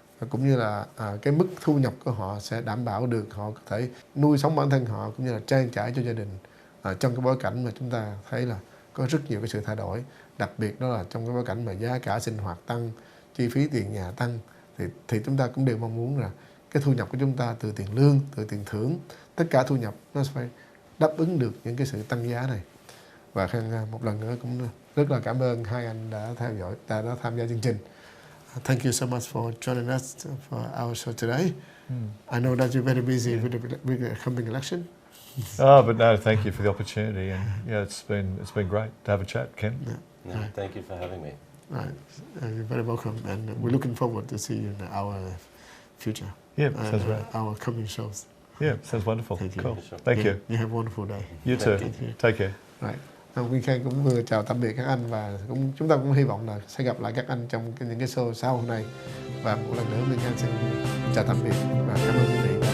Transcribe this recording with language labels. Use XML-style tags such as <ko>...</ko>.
<vi>cũng như là cái mức thu nhập của họ sẽ đảm bảo được họ có thể nuôi sống bản thân họ, cũng như là trang trải cho gia đình trong cái bối cảnh mà chúng ta thấy là có rất nhiều cái sự thay đổi, đặc biệt đó là trong cái bối cảnh mà giá cả sinh hoạt tăng, chi phí tiền nhà tăng, thì chúng ta cũng đều mong muốn là cái thu nhập của chúng ta từ tiền lương, từ tiền thưởng, tất cả thu nhập nó phải đáp ứng được những cái sự tăng giá này. Và Khang một lần nữa cũng rất là cảm ơn hai anh đã đã tham gia chương trình.</vi> <en>Thank you so much for joining us for our show today. I know that you're very busy with the coming election. But no, thank you for the opportunity, and yeah, it's been great to have a chat, Ken. No, thank you for having me. Right. You're very welcome, and we're looking forward to see you in our future. Yeah, sounds great. Our coming shows. Yeah, sounds wonderful. Thank you. Cool. Sure. Thank you. You have a wonderful day. You too. Thank you. Take care. Right.</en> <vi>Nguyên Khang cũng vừa chào tạm biệt các anh, và chúng ta cũng hy vọng là sẽ gặp lại các anh trong những cái show sau hôm nay. Và một lần nữa Nguyên Khang xin chào tạm biệt và cảm ơn quý vị.</vi>